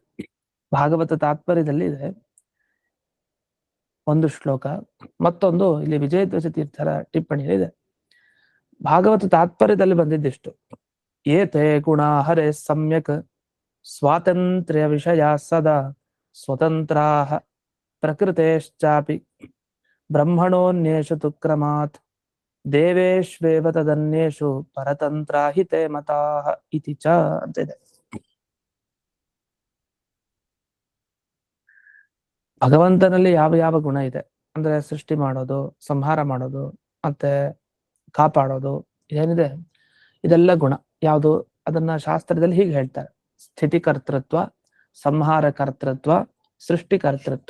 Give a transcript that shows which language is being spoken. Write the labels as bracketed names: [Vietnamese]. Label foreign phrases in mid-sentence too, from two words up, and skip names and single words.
[Kannada] ಭಾಗವತ ತಾತ್ಪರ್ಯದಲ್ಲಿ ಇದೆ ಒಂದು ಶ್ಲೋಕ, ಮತ್ತೊಂದು ಇಲ್ಲಿ ವಿಜಯಧ್ವಜ ತೀರ್ಥರ ಟಿಪ್ಪಣಿಯಲ್ಲಿ ಇದೆ. ಭಾಗವತ ತಾತ್ಪರ್ಯದಲ್ಲಿ ಬಂದಿದ್ದಿಷ್ಟು: [Sanskrit] ಏತೆ ಗುಣ ಹರೇ ಸಮ್ಯಕ್ ಸ್ವಾತಂತ್ರ್ಯ ವಿಷಯ ಸದಾ ಸ್ವತಂತ್ರಾ ಪ್ರಕೃತೇಶ್ಚಾಪಿ ಬ್ರಹ್ಮಣೋನ್ಯೇಷು ತು ಕ್ರಮಾತ್ ದೇವೇಶ್ವೇವ ತದನ್ಯೇಷು ಪರತಂತ್ರಾಹಿತೆ ಮತಾಃ ಇತಿ ಚ [Kannada] ಅಂತ ಇದೆ. ಭಗವಂತನಲ್ಲಿ ಯಾವ ಯಾವ ಗುಣ ಇದೆ ಅಂದ್ರೆ ಸೃಷ್ಟಿ ಮಾಡೋದು, ಸಂಹಾರ ಮಾಡೋದು, ಮತ್ತೆ ಕಾಪಾಡೋದು, ಏನಿದೆ ಇದೆಲ್ಲ ಗುಣ. ಯಾವುದು? ಅದನ್ನ ಶಾಸ್ತ್ರದಲ್ಲಿ ಹೀಗೆ ಹೇಳ್ತಾರೆ: ಸ್ಥಿತಿಕರ್ತೃತ್ವ, ಸಂಹಾರ ಕರ್ತೃತ್ವ, ಸೃಷ್ಟಿಕರ್ತೃತ್ವ.